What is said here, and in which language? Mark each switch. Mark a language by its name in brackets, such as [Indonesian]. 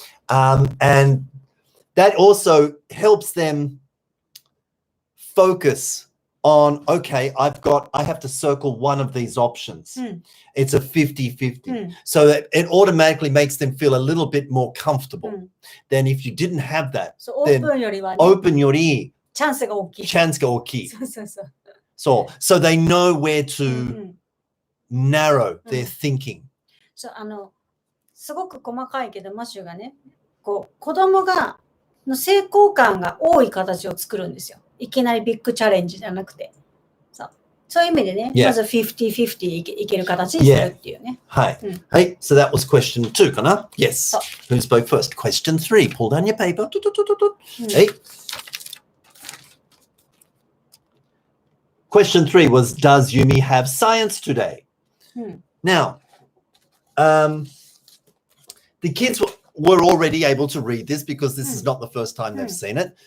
[English] And that also helps them focus on, okay, I have to circle one of these options. It's a 50-50. So that it automatically makes them feel a little bit more comfortable than if you didn't have that. [Japanese] So open よりはね。 Open よりチャンスが大きい。チャンスが大きい。そうそうそう。 [English] そう。So they know where [Japanese] うん [English] to [Japanese] うん [English] narrow [Japanese] うん [English] their thinking. [Japanese] そうすごく細かいけど、マシューがね、こう、子供の成功感が多い形を作るんですよ。いきなりビッグチャレンジじゃなくて。そういう意味でね、 [English] Yeah. [Japanese] まず50-50いける形にするっていうね。はい。うんはい。 [English] So that was question 2かな Yes. [Japanese] そう [English] Who spoke first? Question 3. Pull down your paper. [Japanese] うんはい。 [English] Question 3 was, does Yumi have science today? [Japanese] うん [English] Now, the kids were already able to read this because this is not the first time they've seen it.